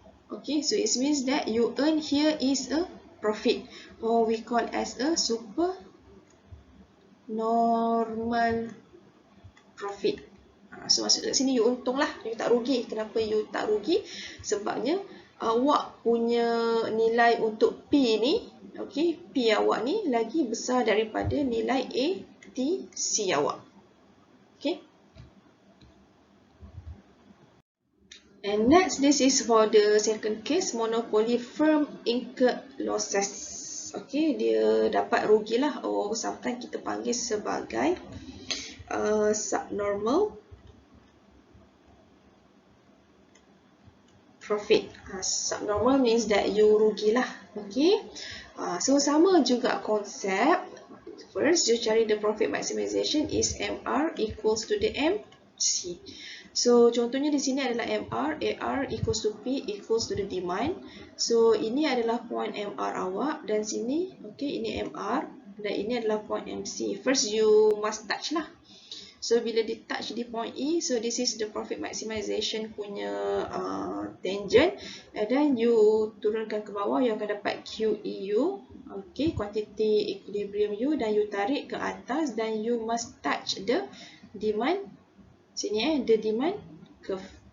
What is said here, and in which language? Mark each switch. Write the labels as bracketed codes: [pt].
[en] Okay, so it means that you earn here is a profit, or we call as a super normal profit. [ms] So maksud kat sini you untung lah, you tak rugi. Kenapa you tak rugi? Sebabnya awak punya nilai untuk P ni, okay, P awak ni lagi besar daripada nilai ATC awak. [en] Okay. And next, this is for the second case, monopoly firm incurred losses. [ms] Okay, dia dapat rugilah, or sometimes kita panggil sebagai subnormal profit. [en] Subnormal means that you rugilah. Okay, so [ms] sama juga konsep. [en] First, you cari the profit maximization is MR equals to the MC. So [ms] contohnya di sini adalah [en] MR, AR equals to P equals to the demand. [ms] So ini adalah point MR awak dan sini, okay, ini MR dan ini adalah point MC. First you must touch lah. So bila di touch di point E, [en] so this is the profit maximization [ms] punya tangent, and then you turunkan ke bawah, you akan dapat QEU, okay, quantity equilibrium U, dan you tarik ke atas dan [en] you must touch the demand sini, the demand curve.